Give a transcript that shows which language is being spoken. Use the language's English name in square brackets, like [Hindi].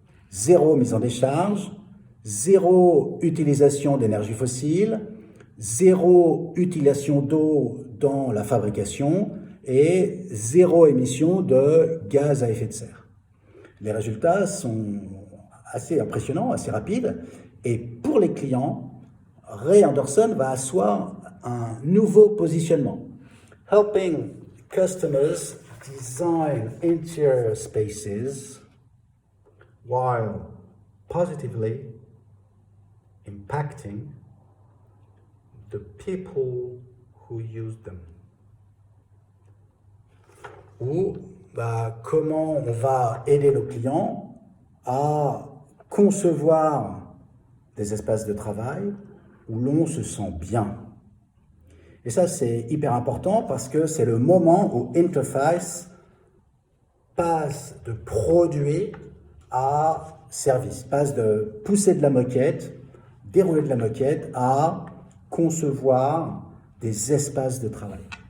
[French] Zéro mise en décharge, zéro utilisation d'énergie fossile, zéro utilisation d'eau dans la fabrication et zéro émission de gaz à effet de serre. Les résultats sont assez impressionnants, assez rapides, et pour les clients, Ray Anderson va asseoir un nouveau positionnement. [English] Helping customers design interior spaces while positively impacting the people who use them. [French] Ou comment on va aider nos clients à concevoir des espaces de travail où l'on se sent bien. Et ça, c'est hyper important parce que c'est le moment où Interface passe de produit à service, passe de pousser de la moquette, dérouler de la moquette, à concevoir des espaces de travail.